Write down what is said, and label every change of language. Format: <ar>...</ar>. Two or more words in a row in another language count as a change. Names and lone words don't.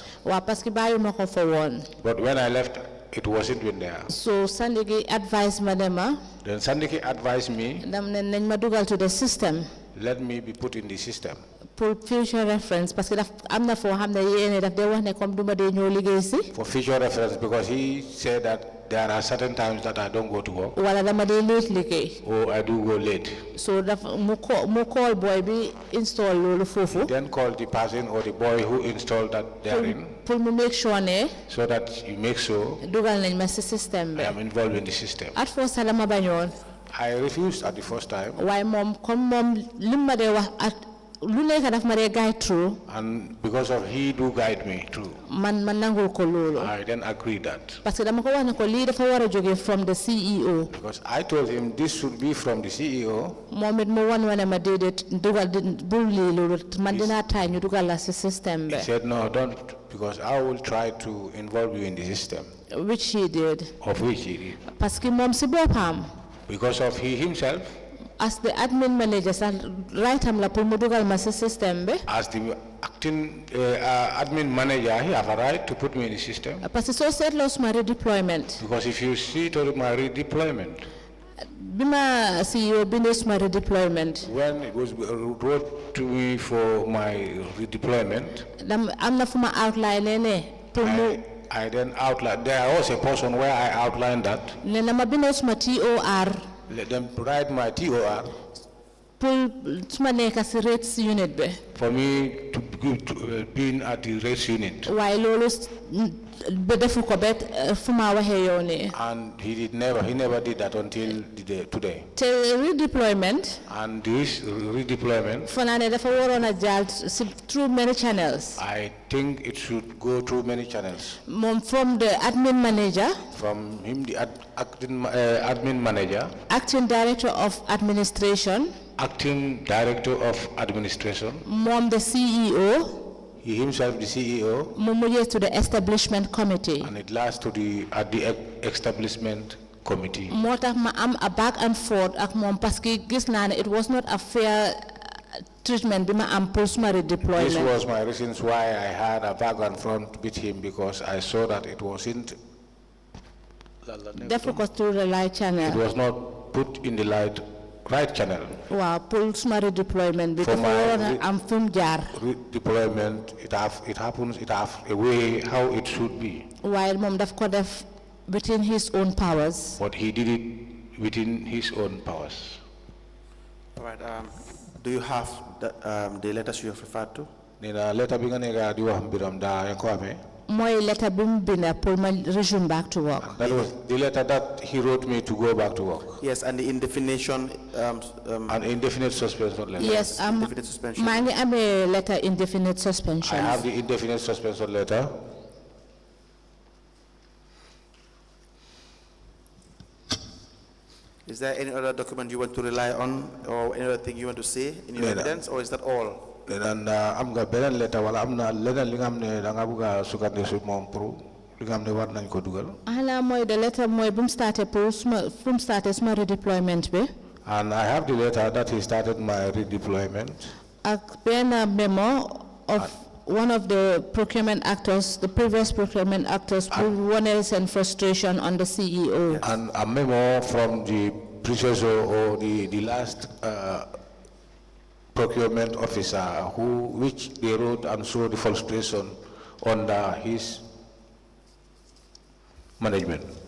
<wo>waaw parce que bàyyi ma ko fa woon.</wo> <en>But when I left, it wasn't in there. So Sandiki advised</en> <wo>ma dema.</wo> <en>Then Sandiki advised me.</en> <wo>dam ne nañ ma dugal</wo> <en>to the system. Let me be put in the system. For future reference</en> <fr>parce que</fr> <wo>daf am na foo xam ne yéene daf dee wax ne comme duma dee ñëw liggéey si.</wo> <en>For future reference because he said that there are certain times that I don't go to work.</en> <wo>wala dama dee late liggéey.</wo> <en>Oh, I do go late.</en> <wo>So daf mu</wo> <en>call boy</en> <wo>bi install loolu foofu.</wo> <en>Then call the person or the boy who installed that therein.</en> <wo>pour mu</wo> <en>make sure</en> <wo>ne.</wo> <en>So that you make sure.</en> <wo>dugal nañ ma si système bi.</wo> <en>I am involved in the system. at first</en> <wo>sax dama bañoon.</wo> <en>I refused at the first time.</en> <wo>waaye moom comme moom lim ma dee wax lu nekk daf ma dee</wo> <en>guide through. And because of he do guide me through,</en> <wo>man nangul ko loolu.</wo> <en>I then agree that.</en> <fr>parce que</fr> <wo>dama ko wax ne ko lii dafa war a jóge</wo> <en>from the CEO. Because I told him this should be from the CEO.</en> <wo>moom it mu wane ma déedéet dugal bul lii loolu man dinaa taay ñu dugal la si système bi.</wo> <en>He said no, don't, because I will try to involve you in the system. which he did. Of which he did.</en> <fr>parce que</fr> <wo>moom si boppam.</wo> <en>Because of he himself. as the admin manager</en> <wo>sax right am la pour mu dugal ma si système bi.</wo> <en>As the acting admin manager, he have a right to put me in the system.</en> <fr>parce que</fr> <wo>soo seetloo suma redeployment.</wo> <en>Because if you see to my redeployment.</en> <wo>bi ma CEO bindee suma redeployment.</wo> <en>When it was wrote to me for my redeployment.</en> <wo>am na fu ma outline ne pour mu.</wo> <en>I then outlined, there was a portion where I outlined that.</en> <wo>ne na ma bindee suma TOR.</wo> <en>Let them write my TOR.</en> <wo>pour suma nekk si</wo> <en>rates unit</en> <wo>bi.</wo> <en>For me to be at the rates unit.</en> <wo>waaye loolu ba defu ko bet fu ma waxee yow nii.</wo> <en>And he never did that until today.</en> <wo>te redeployment.</wo> <en>And this redeployment.</en> <wo>fanaa ne dafa waroon a jaar</wo> <en>through many channels. I think it should go through many channels.</en> <wo>moom</wo> <en>from the admin manager. From him, the admin manager. acting director of administration. Acting director of administration.</en> <wo>moom</wo> <en>the CEO. He himself the CEO.</en> <wo>mu mujjee</wo> <en>to the establishment committee. And it lasts to the establishment committee.</en> <wo>moo tax ma am a</wo> <en>back and forth</en> <wo>ak moom</wo> <fr>parce que</fr> <wo>gis naa ne</wo> <en>it was not a fair treatment</en> <wo>bi ma am pour suma redeployment.</wo> <en>This was my reasons why I had a back and front with him, because I saw that it wasn't.</en> <wo>defu ko</wo> <en>through the right channel. It was not put in the right channel.</en> <wo>waaw pour suma redeployment bi dafa waroon a am fu mu jaar.</wo> <en>Redeployment, it have a way how it should be.</en> <wo>waaye moom daf ko def</wo> <en>within his own powers. But he did it within his own powers. All right. Do you have the letters you have referred to?</en> <wo>Nina letter binga nega di wax mbiram da yanko amé. mooy letter bi mu binda pour ma</wo> <en>resume back to work. That was the letter that he wrote me to go back to work. Yes, and the indefinite an indefinite suspension letter. Yes, indefinite suspension.</en> <wo>maa ngi amee</wo> <en>letter indefinite suspension. I have the indefinite suspension letter. Is there any other document you want to rely on, or any other thing you want to say in your evidence, or is that all?</en> <wo>And am nga benen letter wala amna leneen li nga xamne da nga bëgga sukandi su mom pro li nga xamne war nañ ko dugal. Ala mooy</wo> <en>the letter</en> <wo>mooy bu mu starté pour suma fu mu starté suma redeployment bi.</wo> <en>And I have the letter that he started my redeployment.</en> <wo>ak benn</wo> <en>memo of one of the procurement actors, the previous procurement actors, who wanted seen frustration on the CEO. And a memo from the predecessor or the last procurement officer which they wrote and showed the frustration under his management.</en>